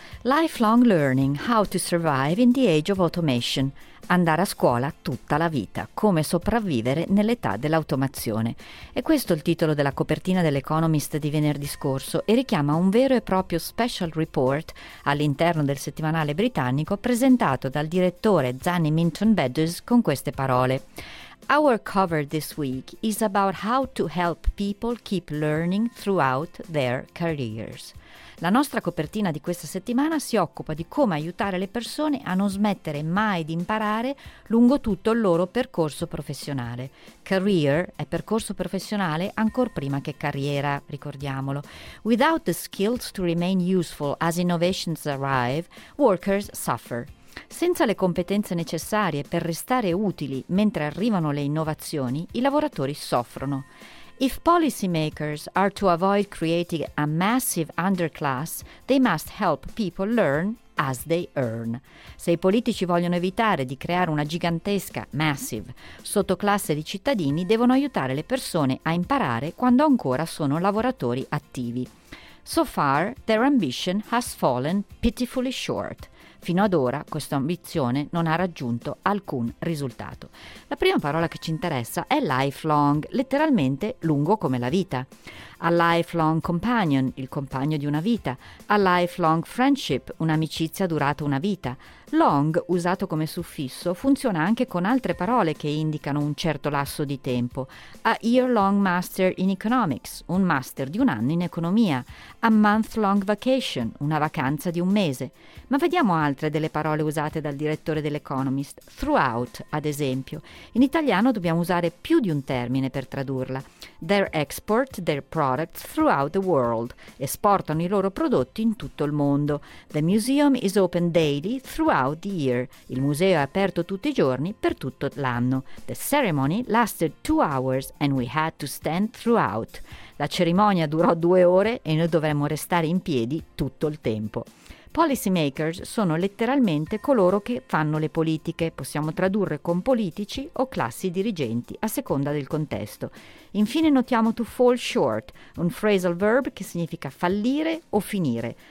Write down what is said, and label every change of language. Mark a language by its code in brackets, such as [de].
[en] Lifelong learning, how to survive in the age of automation. [it] Andare a scuola tutta la vita, come sopravvivere nell'età dell'automazione. E questo è il titolo della copertina dell'Economist di venerdì scorso e richiama un vero e proprio special report all'interno del settimanale britannico presentato dal direttore Zanny Minton-Bedos con queste parole. [en] Our cover this week is about how to help people keep learning throughout their careers. [it] La nostra copertina di questa settimana si occupa di come aiutare le persone a non smettere mai di imparare lungo tutto il loro percorso professionale. Career è percorso professionale ancor prima che carriera, ricordiamolo. [en] Without the skills to remain useful as innovations arrive, workers suffer. [it] Senza le competenze necessarie per restare utili mentre arrivano le innovazioni, i lavoratori soffrono. [en] If policymakers are to avoid creating a massive underclass, they must help people learn as they earn. [it] Se i politici vogliono evitare di creare una gigantesca, massive, sottoclasse di cittadini, devono aiutare le persone a imparare quando ancora sono lavoratori attivi. [en] So far, their ambition has fallen pitifully short. [it] Fino ad ora questa ambizione non ha raggiunto alcun risultato. La prima parola che ci interessa è lifelong, letteralmente lungo come la vita. [en] A lifelong companion, [it] il compagno di una vita. [en] A lifelong friendship, [it] un'amicizia durata una vita. Long, usato come suffisso, funziona anche con altre parole che indicano un certo lasso di tempo. [en] A year-long master in economics, [it] un master di un anno in economia. [en] A month-long vacation, [it] una vacanza di un mese. Ma vediamo altre delle parole usate dal direttore dell'Economist. Throughout, ad esempio. In italiano dobbiamo usare più di un termine per tradurla. [en] Their export, their products throughout the world. [it] Esportano i loro prodotti in tutto il mondo. [en] The museum is open daily throughout the year. [it] Il museo è aperto tutti i giorni per tutto l'anno. [en] The ceremony lasted 2 hours and we had to stand throughout. [it] La cerimonia durò 2 ore e noi dovremmo restare in piedi tutto il tempo. Policymakers sono letteralmente coloro che fanno le politiche, possiamo tradurre con politici o classi dirigenti a seconda del contesto. Infine notiamo to fall short, un phrasal verb che significa fallire o finire.